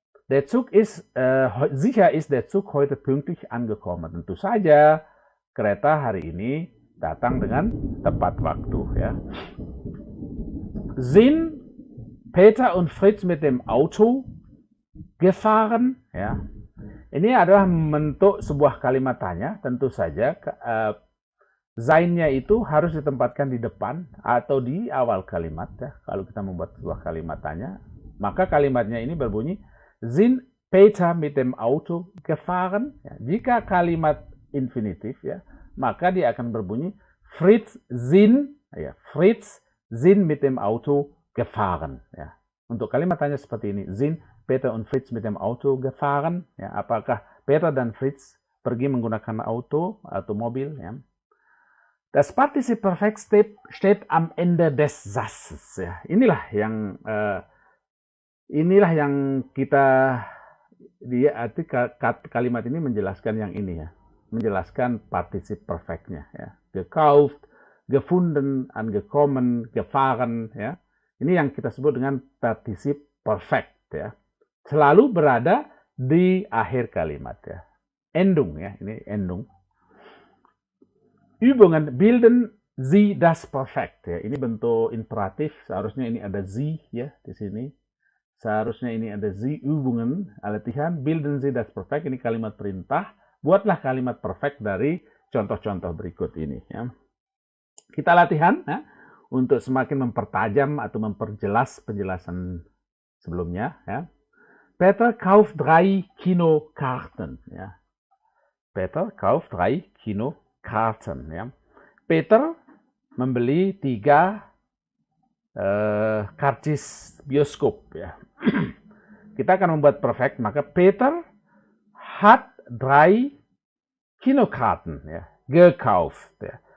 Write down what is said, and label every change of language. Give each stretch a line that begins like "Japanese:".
German: Sicher ist der Zug heute pünktlich angekommen.
Indonesian: Tentu saja kereta hari ini datang dengan tepat waktu ya.
German: Sind Peter und Fritz mit dem Auto gefahren?
Indonesian: Ya. Ini adalah bentuk sebuah kalimat tanya. Tentu saja sein-nya itu harus ditempatkan di depan atau di awal kalimat ya. Kalau kita membuat sebuah kalimat tanya, maka kalimatnya ini berbunyi
German: Sind Peter mit dem Auto gefahren?
Indonesian: Ya, jika kalimat infinitif ya, maka dia akan berbunyi
German: Fritz sind mit dem Auto gefahren.
Indonesian: Ya. Untuk kalimat tanya seperti ini,
German: sind Peter und Fritz mit dem Auto gefahren?
Indonesian: Ya, apakah Peter dan Fritz pergi menggunakan auto atau mobil? Ya.
German: Das Partizip Perfekt steht am Ende des Satzes.
Indonesian: Ya. Inilah yang kita arti kalimat ini menjelaskan yang ini ya, menjelaskan partizip perfectnya ya.
German: Gekauft, gefunden, angekommen, gefahren ya.
Indonesian: Ini yang kita sebut dengan partizip perfect ya. Selalu berada di akhir kalimat ya. Endung ya, ini endung.
German: Übungen bilden Sie das Perfekt ya.
Indonesian: Ini bentuk imperatif, seharusnya ini ada Sie ya di sini. Seharusnya ini ada Sie Übungen, latihan,
German: bilden Sie das Perfekt,
Indonesian: ini kalimat perintah. Buatlah kalimat perfect dari contoh-contoh berikut ini. Ya. Kita latihan ya, untuk semakin mempertajam atau memperjelas penjelasan sebelumnya. Ya.
German: Peter kauft 3 Kinokarten. Ya. Peter kauft 3 Kinokarten.
Indonesian: Ya. Peter membeli 3 karcis bioskop ya. Kita akan membuat perfect, maka
German: Peter hat 3 Kinokarten
Indonesian: ya, gekauft ya.